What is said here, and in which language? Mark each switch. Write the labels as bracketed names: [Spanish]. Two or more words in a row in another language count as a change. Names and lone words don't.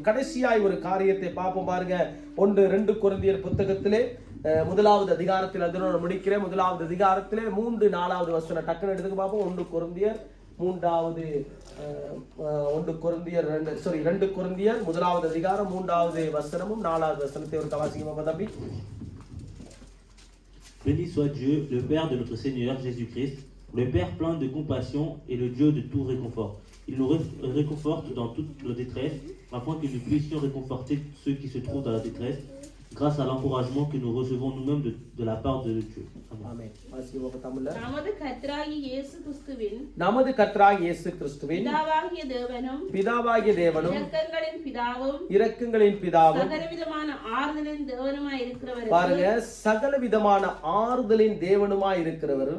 [Tamil] கடைசியாய் ஒரு காரியத்தை பார்ப்போம் பாருங்க. 1-2 கொரிந்தியர் புத்தகத்திலே 1வது அதிகாரத்தில் அதனோட முடிக்கிறேன். 1வது அதிகாரத்திலே 3-4வது வசனம் டக்குன்னு எடுத்துக்க பார்ப்போம். 1 கொரிந்தியர் 2 கொரிந்தியர் 1வது அதிகாரம் 3வது வசனமும் 4வது வசனத்தை ஒரு வாசிங்க தம்பி. [French] Béni soit Dieu, le Père de notre Seigneur Jésus-Christ, le Père plein de compassion et le Dieu de tout réconfort. Il nous réconforte dans toute nos détresse, afin que nous puissions réconforter ceux qui se trouvent dans la détresse, grâce à l'encouragement que nous recevons nous-mêmes de la part de Dieu. Amen. [Tamil] ஆமென். வாசிப்போம் தமிழ்ல. நமது கர்த்தராகிய இயேசு கிறிஸ்துவின் நமது கர்த்தராகிய இயேசு கிறிஸ்துவின் பிதாவாகிய தேவனும் பிதாவாகிய தேவனும் இரக்கங்களின் பிதாவும் இரக்கங்களின் பிதாவும் சகலவிதமான ஆறுதலின் தேவனுமாய் இருக்கிறவருக்கு பாருங்க சகல விதமான ஆறுதலின் தேவனுமாய் இருக்கிறவரும்